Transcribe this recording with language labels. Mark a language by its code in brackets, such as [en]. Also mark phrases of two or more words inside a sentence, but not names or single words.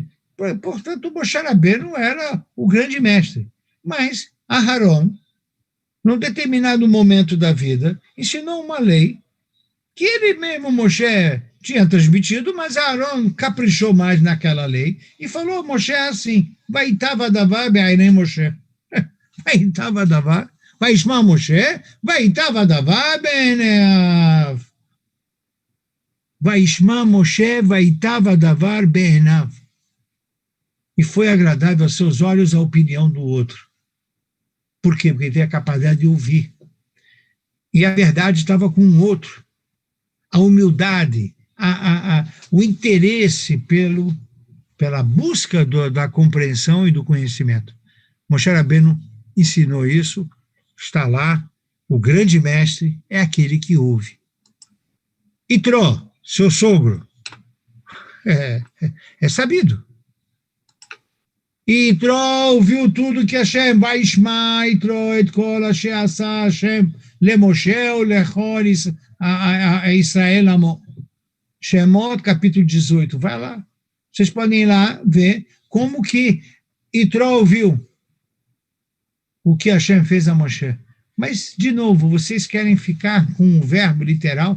[pt] Portanto, Moshe Rabbeinu era o grande mestre. Mas Aharon, num determinado momento da vida, ensinou uma lei que ele mesmo, Moshe, tinha transmitido, mas Aharon caprichou mais naquela lei e falou, Moshe é assim, [he] וייטב הדבר בעיני משה. וייטב הדבר וישמע משה וייטב הדבר בעיניו. וישמע משה וייטב הדבר בעיניו. [pt] E foi agradável aos seus olhos a opinião do outro. Por quê? Porque ele tem a capacidade de ouvir. E a verdade estava com o outro. A humildade, o interesse pela busca da compreensão e do conhecimento. Moshe Rabbeinu ensinou isso, está lá, o grande mestre é aquele que ouve. Itró, seu sogro, é sabido. Itró ouviu tudo que Hashem, [he] וישמע יתרו את כל אשר עשה השם למשה לכל ישראל עמו. [pt] Shemot, capítulo 18, vai lá. Vocês podem ir lá ver como que Itró ouviu o que Hashem fez a Moshe. Mas, de novo, vocês querem ficar com o verbo literal?